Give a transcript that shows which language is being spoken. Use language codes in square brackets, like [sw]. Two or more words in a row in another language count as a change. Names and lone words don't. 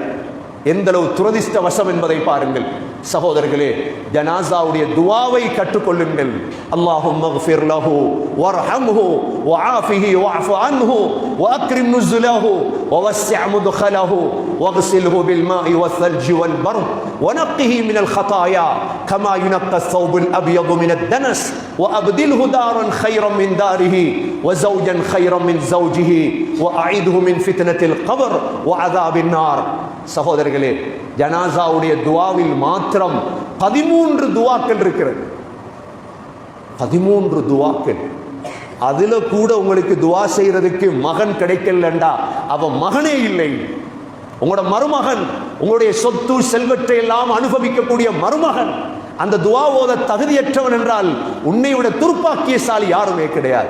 [ta] எந்த அளவு துரதிஷ்டவசம் என்பதை பாருங்கள். சகோதரர்களே, ஜனாசாவுடைய துஆவை கற்றுக்கொள்ளுங்கள். [ar] اللهم اغفر له وارحمه وعافه واعف عنه وأكرم نزله ووسع مدخله واغسله بالماء والثلج والبرد ونقه من الخطايا كما ينقى الثوب الأبيض من الدنس وأبدله دارا خيرا من داره وزوجا خيرا من زوجه وأعيده من فتنة القبر وعذاب النار. [ta] சகோதரர்களே, ஜனாசாவுடைய துஆவில் மாத்திரம் 13 துஆக்கள் இருக்கிறது. 13 துஆக்கள். அதுல கூட உங்களுக்கு துஆ செய்யறதுக்கு மகன் கிடைக்கலண்டா அவன் மகனே இல்லை. உங்களோட மருமகன், உங்களுடைய சொத்து செல்வத்தை எல்லாம் அனுபவிக்கக்கூடிய மருமகன் அந்த துஆ ஓத தகுதியற்றவன் என்றால் உன்னை விட துர்ப்பாக்கியசாலி யாருமே கிடையாது.